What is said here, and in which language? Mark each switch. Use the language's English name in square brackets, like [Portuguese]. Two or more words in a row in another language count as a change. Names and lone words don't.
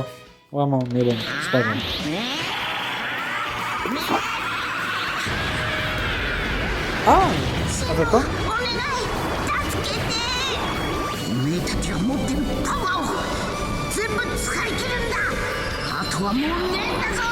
[French] Vraiment, mais bon, c'est pas grave. Ah, avec quoi? [Japanese] 君たちが持ってるパワーを全部使い切るんだ。あとはもうねえんだぞ。